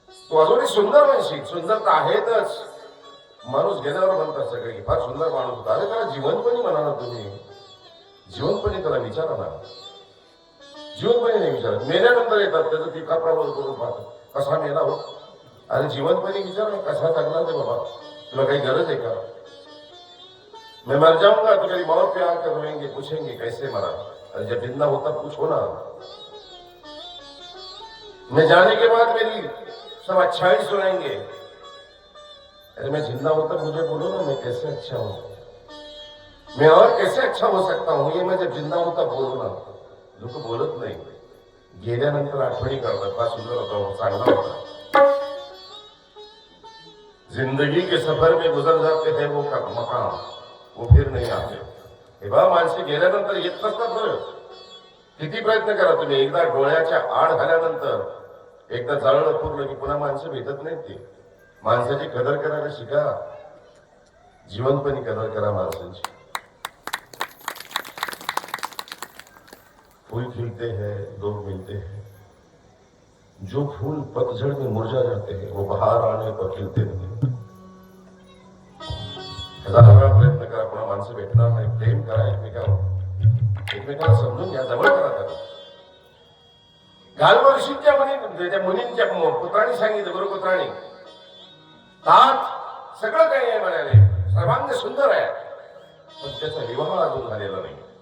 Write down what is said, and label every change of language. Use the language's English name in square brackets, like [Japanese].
[Marathi] तू अजूनही सुंदर म्हणशील, सुंदर तर आहेतच. माणूस गेल्यावर म्हणतात सगळे फार सुंदर माणूस होता. अरे त्याला जिवंतपणी म्हणा ना तुम्ही, जिवंतपणी त्याला विचारा ना. जिवंतपणी नाही विचारत, मेल्यानंतर येतात त्याचं ती कपडावर करून पाहतात कसा मेला हो. अरे जिवंतपणी विचार ना, कसा जगला रे बाबा, तुला काही गरज आहे का? [Hindi] मैं मर जाऊंगा तो मेरी मौत पे आकर रोएंगे, पूछेंगे कैसे मरा. अरे जब जिंदा होता पूछो ना. मैं जाने के बाद मेरी सब अच्छाई सुनाएंगे. अरे मैं जिंदा होता मुझे बोलो ना, मैं कैसे अच्छा हूं, मैं और कैसे अच्छा हो सकता हूं, ये मैं जब जिंदा होता बोलो ना. [Marathi] लोक बोलत नाही, गेल्यानंतर आठवणी करतात, फार सुंदर होता, चांगला होता. [Hindi] जिंदगी के सफर में गुजर जाते हैं वो मकाम, वो फिर नाही आते. [Marathi] हे बा, माणसे गेल्यानंतर येत नसतात बरं. किती प्रयत्न करा तुम्ही, एकदा डोळ्याच्या आड झाल्यानंतर, एकदा जळलं पूर्ण की पुन्हा माणसं भेटत नाहीत. ते माणसाची कदर करायला शिका, जिवंतपणी कदर करा माणसांची. [Hindi] फूल खिलते हैं, लोग मिलते हैं, जो फूल पतझड़ में मुरझा जाते हैं वो बहार आने पर खिलते नहीं. [Marathi] हजार वेळा प्रयत्न करा, पुन्हा माणसं भेटणार नाही. प्रेम करा एकमेकावर, एकमेकाला समजून घ्या, जवळ करा त्याला. गाल्व ऋषींच्या मुनींच्या पुत्रांनी सांगितलं, गुरुपुत्रांनी, तात सगळं काही आहे म्हणाले, सर्वांग सुंदर आहे, पण त्याचा विवाह अजून झालेला नाही.